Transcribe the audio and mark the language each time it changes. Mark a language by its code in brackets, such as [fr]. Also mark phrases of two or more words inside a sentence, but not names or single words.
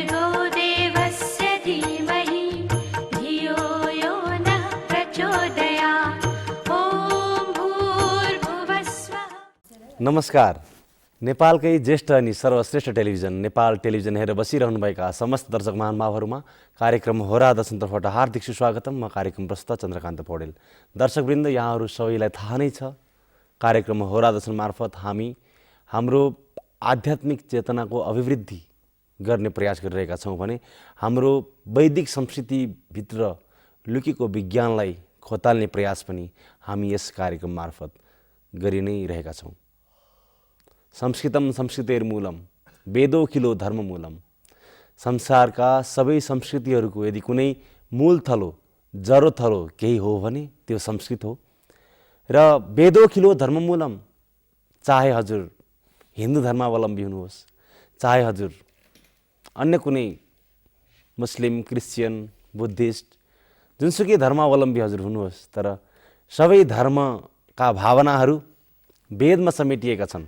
[sa] देवस्य धीमहि धियो यो नः प्रचोदयात्। ॐ भूर्भुवस्वः। [ne] नमस्कार। नेपालकै ज्येष्ठ अनि सर्वश्रेष्ठ टेलिभिजन नेपाल टेलिभिजन हेरेर बसिरहनुभएका समस्त दर्शक महानुभावहरूमा कार्यक्रम होरा दर्शनतर्फबाट हार्दिक सुस्वागतम। म कार्यक्रम प्रस्तुता चन्द्रकान्त पौडेल। दर्शकवृन्द, यहाँहरू सबैलाई थाहा नै छ, कार्यक्रम होरा दर्शन मार्फत हामी हाम्रो आध्यात्मिक चेतनाको अभिवृद्धि गर्ने प्रयास गरिरहेका छौँ भने हाम्रो वैदिक संस्कृतिभित्र लुकेको विज्ञानलाई खोताल्ने प्रयास पनि हामी यस कार्यक्रम मार्फत गरि नै रहेका छौँ। [sa] संस्कृतम संस्कृतेर्मूलम वेदोखिलो धर्ममूलम। [ne] संसारका सबै संस्कृतिहरूको यदि कुनै मूल थलो जरो थलो केही हो भने त्यो संस्कृत हो। र [sa] वेदोखिलो धर्ममूलम, [ne] चाहे हजुर हिन्दू धर्मावलम्बी हुनुहोस्, चाहे हजुर अन्य कुनै मुस्लिम, क्रिस्चियन, बुद्धिस्ट, जुनसुकै धर्मावलम्बी हजुर हुनुहोस्, तर सबै धर्मका भावनाहरू वेदमा समेटिएका छन्।